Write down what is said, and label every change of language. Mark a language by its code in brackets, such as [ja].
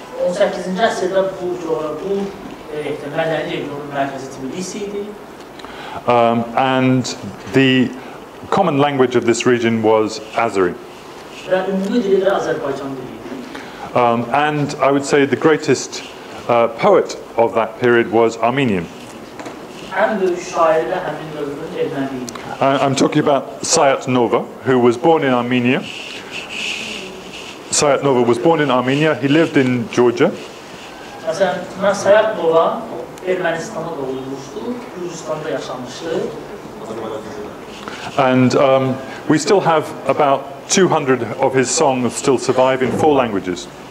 [az] 18-ci əsrdə bu mədəni regionun mərkəzi Tbilisi idi. [en] And the common language of this region was Azeri. [az] Və ümumi dili də Azərbaycan dili idi. [en] And I would say the greatest poet of that period was Armenian. [az] Ən böyük şairi də həmin dövrün erməni idi. [en] I'm talking about Sayat Nova, who was born in Armenia. Sayat Nova was born in Armenia. He lived in Georgia. [az] Məsələn, Sayat Nova Ermənistanda doğulmuşdu, Gürcüstanda yaşamışdı. [en] And we still have about 200 of his songs still survive in 4 languages.